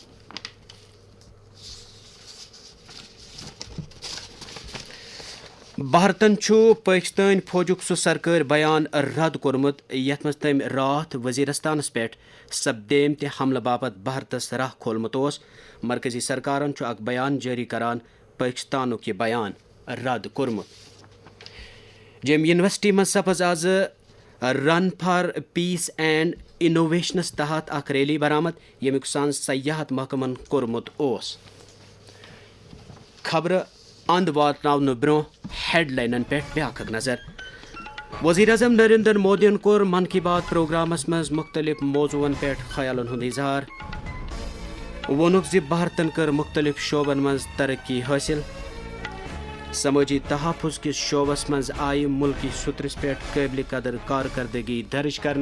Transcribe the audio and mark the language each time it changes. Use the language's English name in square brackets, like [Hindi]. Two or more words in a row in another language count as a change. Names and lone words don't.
[Kashmiri] بھارتن چھُ پاکستان فوجُک سُہ سرکٲرۍ بیان رد کوٚرمُت یتھ منٛز تٔمۍ راتھ وزیرستانس پٮ۪ٹھ سپدیمتہِ حملہٕ باپتھ بھارتس راہ کھولمُت اوس۔ مرکزی سرکارن چھُ اکھ بیان جٲری کران پاکستانُک یہِ بیان رد کوٚرمُت۔ جیٚمۍ یونیورسٹی منٛز سپٕز آز [English] Run for Peace and Innovations [Kashmiri] تحت اکھ ریلی برآمد ییٚمیُک سن سیاحت محکمن کوٚرمُت اوس۔ خبرٕ اند واتناونہٕ برونٛہہ ہیڈ لاینن پٮ۪ٹھ بیاکھ اکھ نظر۔ وزیر اعظم نریندر مودیَن کوٚر من کی بات پروگرامس منٛز مختلف موضوعن پٮ۪ٹھ خیالن ہُنٛد اظہار۔ ووٚنُکھ زِ بھارتن کٔر مختلف شعبن منٛز ترقی حٲصِل۔ سمٲجی تحفظ کِس شعبس منٛز آیہِ مُلکی سطرس پٮ۪ٹھ قٲبلِ قدر کارکردگی درج کرنہٕ۔